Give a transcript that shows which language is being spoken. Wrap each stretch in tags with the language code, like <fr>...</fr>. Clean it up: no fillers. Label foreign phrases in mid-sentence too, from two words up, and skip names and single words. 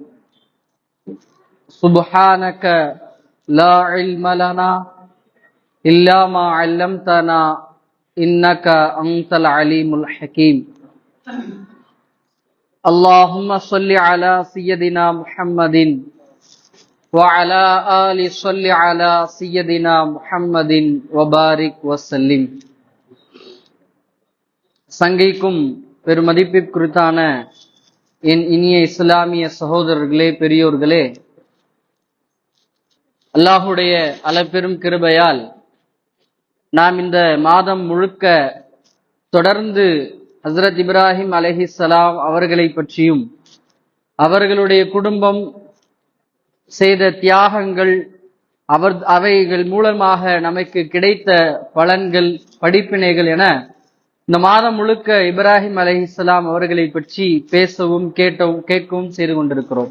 <ar>سبحانك لا علم لنا إلا ما علمتنا إنك أنت العليم الحكيم. اللهم صل على سيدنا محمد وعلى آل صل على سيدنا محمد وبارك وسلم.</ar> <ta>சங்கைக்கும் பெருமதிப்பிற்குரித்தான என் இனிய இஸ்லாமிய சகோதரர்களே, பெரியோர்களே, அல்லாஹுடைய அளப்பெரும் கிருபையால் நாம் இந்த மாதம் முழுக்க தொடர்ந்து ஹஸ்ரத் இப்ராஹிம் அலைஹிஸ்ஸலாம் அவர்களை பற்றியும் அவர்களுடைய குடும்பம் செய்த தியாகங்கள், அவைகள் மூலமாக நமக்கு கிடைத்த பலன்கள், படிப்பினைகள் என இந்த மாதம் முழுக்க இப்ராஹிம் அலைஹிஸ்ஸலாம் அவர்களை பற்றி பேசவும் கேட்கவும் செய்து கொண்டிருக்கிறோம்.</ta>